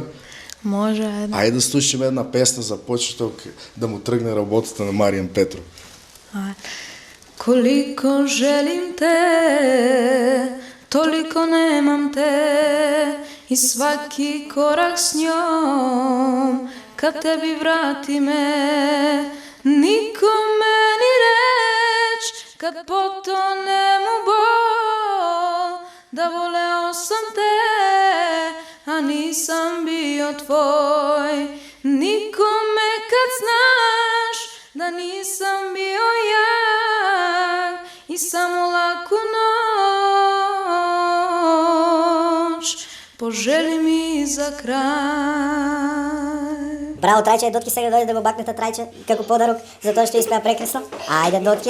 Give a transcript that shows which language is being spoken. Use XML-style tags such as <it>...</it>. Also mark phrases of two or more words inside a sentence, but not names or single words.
<mk>Може, ајде. Ајде да слушаме една песна за почеток да му тргне работата на Маријан Петров.</mk> <sr>Колико желим те, толико немам те, и сваки корак с њом ka tebi vrati me, Nikome ni reč, kad potonem u bol, da voleo sam te, a nisam bio tvoj. Nikome kad znaš, da nisam bio ja, i samo laku noć poželi mi za kraj.</sr> <mk>Браво, Трајче, Дотки сега дојде да го бакнете Трајче како подарок за тоа што испеа прекрасно. Ајде, Дотки.</mk>